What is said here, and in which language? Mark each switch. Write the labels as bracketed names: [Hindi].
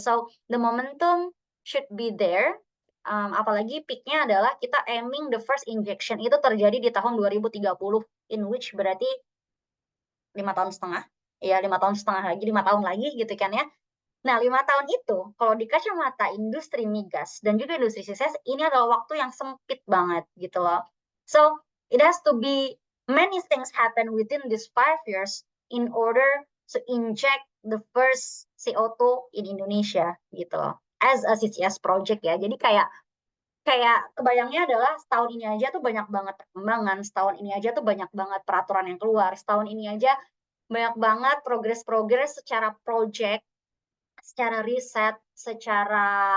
[English] So the momentum should be there. [Indonesian] Apalagi peaknya adalah kita [English] aiming the first injection [Indonesian] itu terjadi di tahun 2030, in which berarti 5 tahun setengah, ya 5 tahun setengah lagi, 5 tahun lagi gitu kan ya. Nah, 5 tahun itu, kalau di kacamata industri migas dan juga industri CCS, ini adalah waktu yang sempit banget gitu loh. [English] So, it has to be many things happen within these 5 years in order to inject the first CO2 in Indonesia gitu loh. As a CCS project ya. [Indonesian] Jadi kayak kebayangnya adalah setahun ini aja tuh banyak banget perkembangan, setahun ini aja tuh banyak banget peraturan yang keluar, setahun ini aja banyak banget progres-progres secara project, secara riset, secara